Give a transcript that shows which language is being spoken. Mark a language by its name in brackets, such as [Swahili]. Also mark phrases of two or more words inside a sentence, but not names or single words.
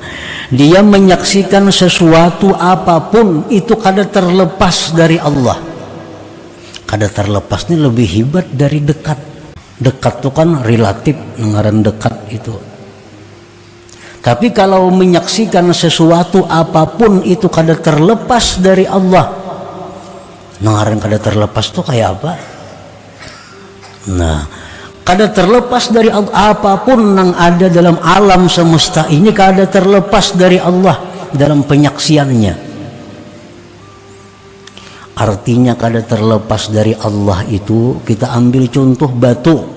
[Banjar] Dia menyaksikan sesuatu apapun itu kada terlepas dari Allah. Kada terlepas ini lebih hebat dari dekat. Dekat itu kan relatif, ngaran dekat itu. Tapi kalau menyaksikan sesuatu apapun itu kada terlepas dari Allah. Ngaran kada terlepas itu kayak apa? Nah, kada terlepas dari Allah, apapun yang ada dalam alam semesta ini kada terlepas dari Allah dalam penyaksiannya. Artinya kada terlepas dari Allah itu, kita ambil contoh batu.